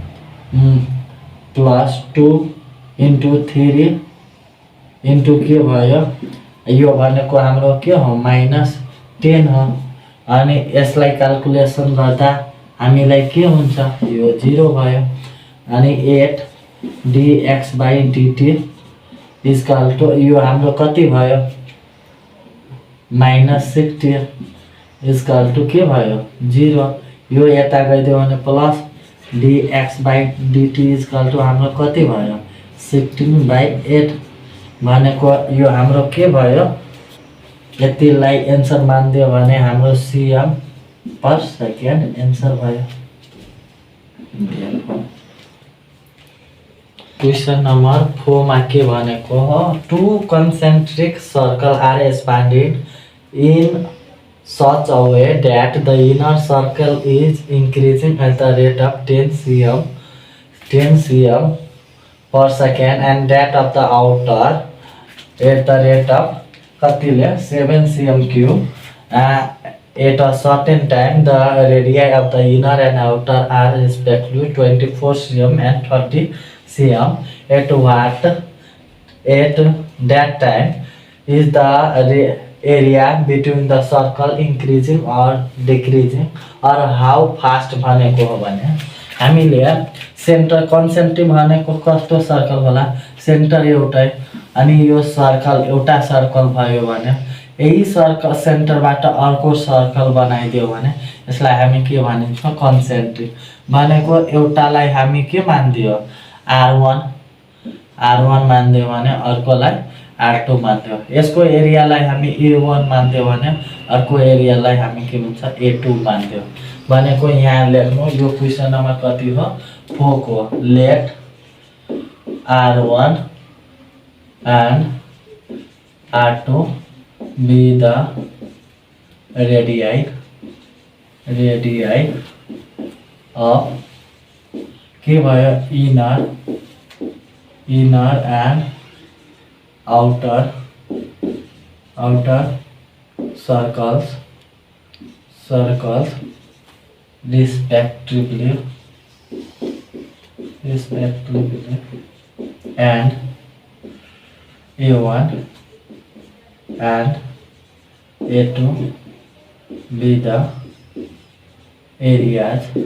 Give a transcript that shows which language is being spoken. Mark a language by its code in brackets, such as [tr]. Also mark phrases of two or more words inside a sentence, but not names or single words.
[ne] प्लस 2 * 3 इन्टु के भयो यो भनेको हाम्रो के हो -10 हो अनि यसलाई क्याल्कुलेसन गर्दा हामीलाई के हुन्छ यो 0 भयो अनि 8 dx/dt [en] equal to [ne] यो हाम्रो कति भयो -60 [en] equal to [ne] के भयो 0 यो यता गइदियो भने प्लस dx/dt [en] equal to [ne] हाम्रो कति भयो 16/8 भनेको यो हाम्रो के भयो यतिलाई एन्सर मान्दियो भने हाम्रो [en] cm per second answer [ne] भयो। [en] question number 4 [ne] मा के भनेको हो [en] टू concentric circle are expanded in such a way that the inner circle is increasing at the rate of 10 cm per second and that of the outer at the rate of कतिले 7 cm cube at a certain time the radii of the inner and outer are respectively 24 cm and 30 cm at that time is the area between the circle increasing or decreasing or how fast [ne] भनेको हो भने हामीले [en] centre concentric [ne] भनेको कस्तो सर्कल होला सेन्टर एउटै अनि यो सर्कल एउटा सर्कल भयो भने यही सर्कल सेन्टरबाट अर्को सर्कल बनाइदियो भने यसलाई हामी के भनिन्छ कन्सेन्ट्रिक भनेको एउटालाई हामी के मान्दियो R1 मान्दियो भने अर्कोलाई R2 मान्दियो यसको एरियालाई हामी A1 मान्दियो भने अर्को एरियालाई हामी के भन्छ A2 मान्दियो भनेको यहाँ लेख्नु यो [en] question number [ne] कति हो 4 को लेट [en] R1 and R2 be the radii of [ne] के भयो [en] inner and outer circles respectively and A1 and A2 be the areas